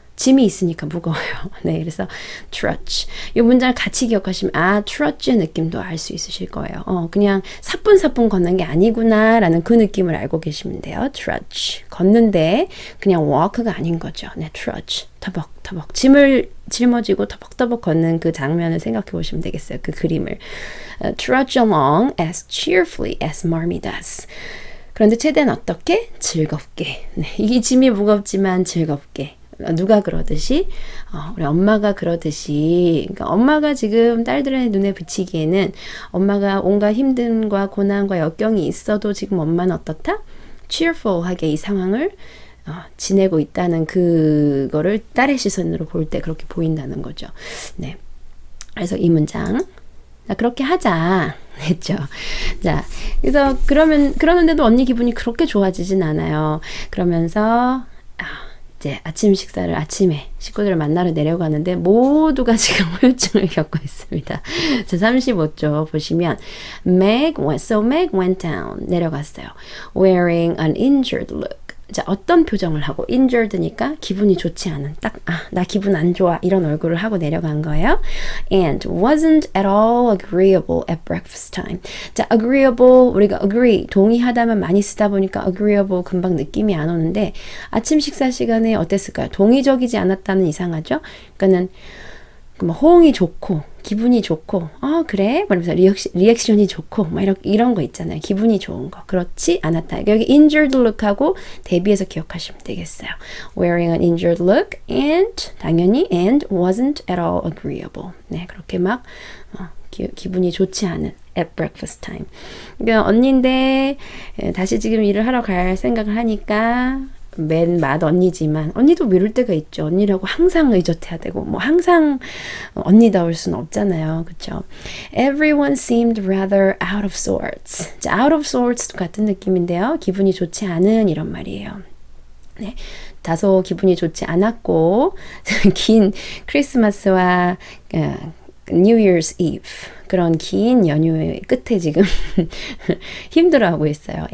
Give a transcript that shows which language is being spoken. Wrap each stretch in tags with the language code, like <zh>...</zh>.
<ko>짐이 있으니까 무거워요. 네, 그래서 trudge. 이 문장을 같이 기억하시면 trudge의 느낌도 알 수 있으실 거예요. 그냥 사뿐사뿐 걷는 게 아니구나라는 그 느낌을 알고 계시면 돼요.</ko> <en>trudge.</en> <ko>걷는데 그냥 walk가 아닌 거죠. 네, trudge. 터벅터벅. 짐을 짊어지고 터벅터벅 걷는 그 장면을 생각해 보시면 되겠어요. 그 그림을.</ko> <en>trudge along as cheerfully as Marmee does.</en> <ko>그런데 최대한 어떻게? 즐겁게. 네, 이 짐이 무겁지만 즐겁게. 누가 그러듯이 우리 엄마가 그러듯이 그러니까 엄마가 지금 딸들의 눈에 비치기에는 엄마가 온갖 힘듦과 고난과 역경이 있어도 지금 엄마는 어떻다? cheerful하게 이 상황을 지내고 있다는 그거를 딸의 시선으로 볼 때 그렇게 보인다는 거죠. 네. 그래서 이 문장 자, 그렇게 하자 했죠. 자, 그래서 그러는데도 언니 기분이 그렇게 좋아지진 않아요. 그러면서 이제 아침 식사를 아침에 식구들을 만나러 내려가는데 모두가 지금 후유증을 겪고 있습니다. 자, 35쪽 보시면</ko> <en>Meg went down</en> <ko>내려갔어요.</ko> <en>Wearing an injured look.</en> <ko>자, 어떤 표정을 하고 injured니까 기분이 좋지 않은 나 기분 안 좋아 이런 얼굴을 하고 내려간 거예요.</ko> <en>And wasn't at all agreeable at breakfast time.</en> <ko>자, agreeable 우리가 agree 동의하다만 많이 쓰다 보니까 agreeable 금방 느낌이 안 오는데 아침 식사 시간에 어땠을까요? 동의적이지 않았다는 이상하죠? 그러니까는 호응이 좋고 기분이 좋고 그래? 그러면서 리액션이 좋고 막 이런 거 있잖아요. 기분이 좋은 거. 그렇지 않았다. 여기 injured look하고 대비해서 기억하시면 되겠어요.</ko> <en>Wearing an injured look and 당연히 and wasn't at all agreeable.</en> <ko>네, 그렇게 막 기분이 좋지 않은</ko> <en>at breakfast time.</en> <ko>그러니까 언니인데 다시 지금 일을 하러 갈 생각을 하니까 맨 맏 언니지만 언니도 미룰 때가 있죠. 언니라고 항상 의젓해야 되고 뭐 항상 언니다울 수는 없잖아요. 그렇죠?</ko> <en>Everyone seemed rather out of sorts.</en> <ko>자, out of sorts도 같은 느낌인데요. 기분이 좋지 않은 이런 말이에요. 네, 다소 기분이 좋지 않았고 긴 크리스마스와 New Year's Eve 그런 긴 연휴의 끝에 지금 힘들어하고 있어요.</ko>